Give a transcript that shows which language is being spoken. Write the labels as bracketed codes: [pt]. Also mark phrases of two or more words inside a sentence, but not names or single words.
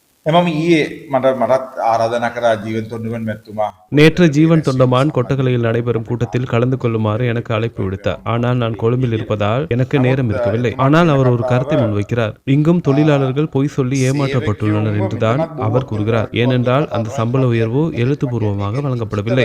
[si] එමම ඊයේ මටත් ආරාධනා කරා ජීවන් තොන්ඩුවන් මැතිතුමා. [ta] நேற்று ஜீவன் தொண்டமான் கொட்டகலையில் நடைபெறும் கூட்டத்தில் கலந்து கொள்ளுமாறு எனக்கு அழைப்பு விடுத்தார். ஆனால் நான் கொழும்பில் இருப்பதால் எனக்கு நேரம் இருக்கவில்லை. ஆனால் அவர் ஒரு கருத்தை முன்வைக்கிறார். இங்கும் தொழிலாளர்கள் பொய் சொல்லி ஏமாற்றப்பட்டுள்ளனர் என்றுதான் அவர் கூறுகிறார். ஏனென்றால் அந்த சம்பள உயர்வு எழுத்துப்பூர்வமாக வழங்கப்படவில்லை.